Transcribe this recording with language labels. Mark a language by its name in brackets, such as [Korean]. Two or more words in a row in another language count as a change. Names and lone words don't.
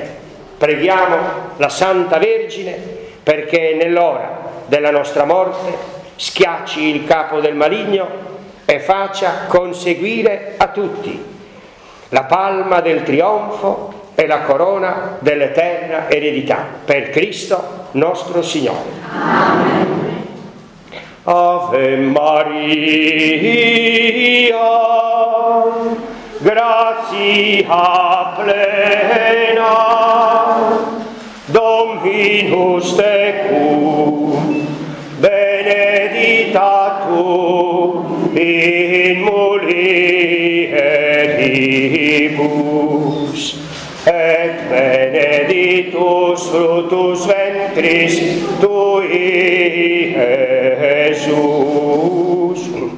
[Italian] Preghiamo la Santa Vergine perché nell'ora della nostra morte schiacci il capo del maligno e faccia conseguire a tutti la palma del trionfo e la corona dell'eterna eredità per Cristo nostro Signore. Amen. [Latin] Ave Maria, gratia plena, Dominus tecum, benedicta tu in mulieribus, et benedictus fructus ventris tui, Iesus.